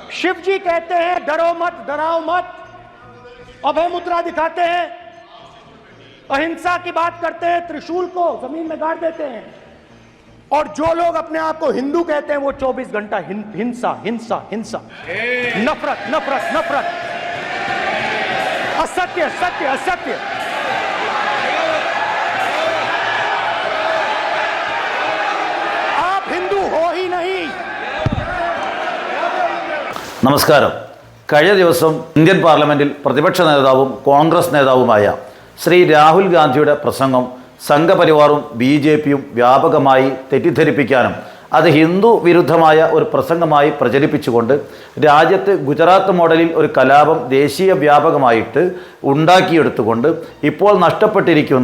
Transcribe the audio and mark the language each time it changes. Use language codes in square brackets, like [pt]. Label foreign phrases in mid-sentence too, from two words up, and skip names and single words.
[hi] शिव जी कहते हैं डरो मत, डराओ मत, अभय मुद्रा दिखाते हैं, अहिंसा की बात करते हैं, त्रिशूल को जमीन में गाड़ देते हैं, और जो लोग अपने आप को हिंदू कहते हैं वो 24 घंटा हिंसा हिंसा हिंसा, नफरत नफरत नफरत, असत्य सत्य असत्य। आप हिंदू हो ही नहीं। [ml] നമസ്കാരം. കഴിഞ്ഞ ദിവസം ഇന്ത്യൻ പാർലമെന്റിൽ പ്രതിപക്ഷ നേതാവും കോൺഗ്രസ് നേതാവുമായ ശ്രീ രാഹുൽ ഗാന്ധിയുടെ പ്രസംഗം സംഘപരിവാറും BJPയും വ്യാപകമായി തെറ്റിദ്ധരിപ്പിക്കാനും അത് ഹിന്ദു വിരുദ്ധമായ ഒരു പ്രസംഗമായി പ്രചരിപ്പിച്ചുകൊണ്ട് രാജ്യത്ത് ഗുജറാത്ത് മോഡലിൽ ഒരു കലാപം ദേശീയ വ്യാപകമായിട്ട് ഉണ്ടാക്കിയെടുത്തുകൊണ്ട് ഇപ്പോൾ നഷ്ടപ്പെട്ടിരിക്കുന്ന